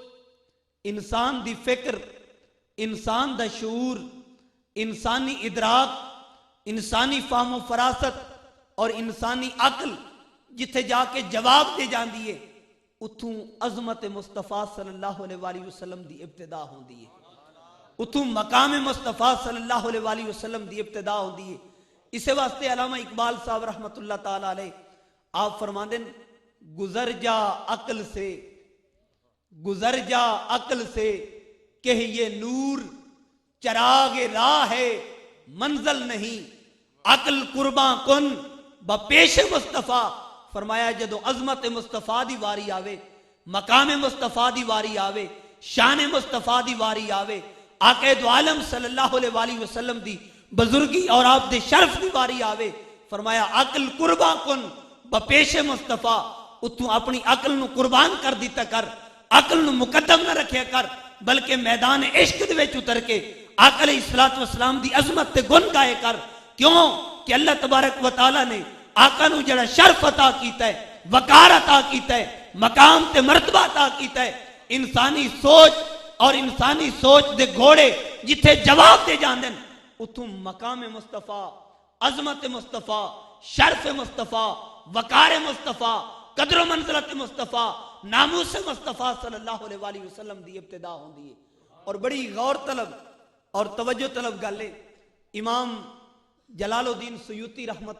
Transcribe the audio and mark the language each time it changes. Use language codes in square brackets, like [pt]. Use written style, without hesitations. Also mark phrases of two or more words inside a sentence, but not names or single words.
[pa] انسان دی فکر انسان دا شعور انسانی ادراک انسانی فہم و فراست اور انسانی عقل جتھے جا کے جواب دے جاندی ہے اتھوں عظمت مصطفیٰ صلی اللہ علیہ وآلہ وسلم دی ابتدا ہوندی ہے اتھوں مقام مصطفیٰ صلی اللہ علیہ وآلہ وسلم دی ابتدا ہوندی ہے اسے واسطے علامہ اقبال صاحب رحمت اللہ تعالی علیہ آپ فرماندے [ur] گزر جا عقل سے گزر جا عقل سے کہ یہ نور چراغ راہ ہے منزل نہیں [fa] عقل قرباں کن بپیش مصطفیٰ [pa] فرمایا جدو عظمت مصطفیٰ دی واری آوے مقام مصطفیٰ دی واری آوے شان مصطفیٰ دی واری آوے آقا دو عالم صلی اللہ علیہ وآلہ وسلم دی بزرگی اور آپ دے شرف دی واری آوے فرمایا عقل [fa] قرباں کن بپیش مصطفیٰ [pa] اتوں اپنی عقل نو قربان کر دیتا کر عقل نو مقدم نہ رکھے کر بلکہ میدان عشق دے وچ اتر کے آقا علیہ الصلوۃ والسلام دی عظمت تے گن گائے کر کیوں کہ اللہ تبارک و تعالی نے آقا نو جڑا شرف عطا کیتا ہے وقار عطا کیتا ہے مقام تے مرتبہ عطا کیتا ہے انسانی سوچ اور انسانی سوچ دے گھوڑے جتھے جواب دے جاندے اتوں مقام مصطفیٰ عظمت مصطفیٰ شرف مصطفیٰ وقار مصطفیٰ قدر و منزلت مصطفیٰ ناموس مصطفیٰ صلی اللہ علیہ وآلہ وسلم دی ابتدا ہوندی ہے اور بڑی غور طلب اور توجہ طلب گل ہے امام جلال الدین سیوطی رحمت